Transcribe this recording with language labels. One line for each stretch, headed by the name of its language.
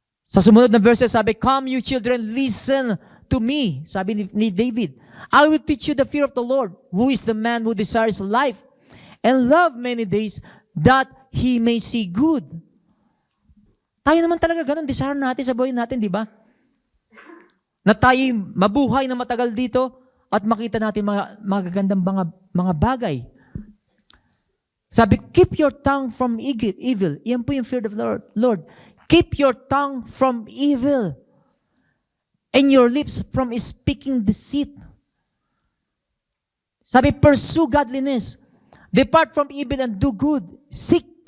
Filipino: Sa sumunod na verses, sabi,
English: come you children, listen to me. Sabi ni David, I will teach you the fear of the Lord. Who is the man who desires life and love many days that he may see good?
Filipino: Tayo naman talaga ganun, desire natin sa buhay natin, di ba? Na tayo mabuhay na matagal dito at makita natin mga magagandang mga bagay.
English: Sabi, keep your tongue from evil.
Filipino: Iyan po yung
English: fear of the Lord. Keep your tongue from evil and your lips from speaking deceit. Sabi, pursue godliness. Depart from evil and do good. Seek